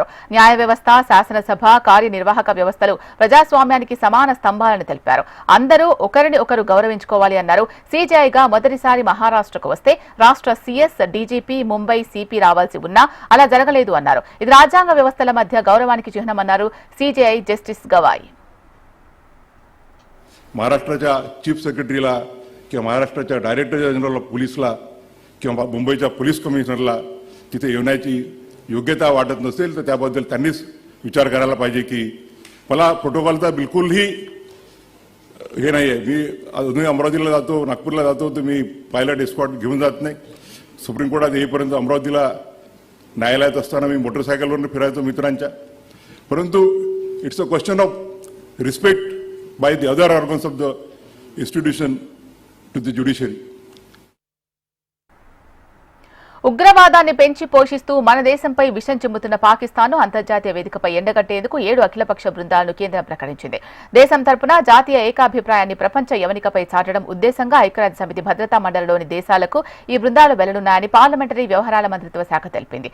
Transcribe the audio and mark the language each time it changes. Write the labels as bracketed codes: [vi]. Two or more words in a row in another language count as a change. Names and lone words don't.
[te] న్యాయ వ్యవస్థ, శాసనసభ, కార్యనిర్వాహక వ్యవస్థలు ప్రజాస్వామ్యానికి సమాన స్తంభాలని తెలిపారు. అందరూ ఒకరిని ఒకరు గౌరవించుకోవాలి అన్నారు. సీజేఐగా మొదటిసారి మహారాష్ట్రకు వస్తే రాష్ట్ర సీఎస్, డీజీపీ, ముంబై సిపి రావాల్సి ఉన్నా అలా జరగలేదు అన్నారు. ఇది రాజ్యాంగ వ్యవస్థల మధ్య గౌరవానికి चिन्हमన్నారు सीजीआय जस्टिस गवाई. [mr] महाराष्ट्राच्या [en] chief secretaryला [mr] किंवा महाराष्ट्राच्या [en] director general of policeला [mr] किंवा मुंबईच्या [en] police commissionerला [mr] तिथे येण्याची योग्यता वाटत नसेल तर त्याबद्दल त्यांनीच विचार करायला पाहिजे की मला प्रोटोकॉलचा बिलकुलही हे नाही आहे. मी अजूनही अमरावतीला जातो, नागपूरला जातो तर मी [en] pilot escort [mr] घेऊन जात नाही. सुप्रीम कोर्टात येईपर्यंत अमरावतीला न्यायालयात असताना मी मोटरसायकलवरून फिरायचो मित्रांच्या. [en] परंतु it's a question of respect by the other organs of the institution to the judiciary. [te] ఉగ్రవాదాన్ని పెంచి పోషిస్తూ మన దేశంపై విషం చిమ్ముతున్న పాకిస్తాన్ అంతర్జాతీయ వేదికపై ఎండగట్టేందుకు 7 అఖిలపక్ష బృందాలను కేంద్రం ప్రకటించింది. దేశం తరపున జాతీయ ఏకాభిప్రాయాన్ని ప్రపంచ యవనికపై చాటడం ఉద్దేశంగా ఐక్యరాజ్య సమితి భద్రతా మండలిలోని దేశాలకు ఈ బృందాలు వెళ్లనున్నాయని పార్లమెంటరీ వ్యవహారాల మంత్రిత్వ శాఖ తెలిపింది.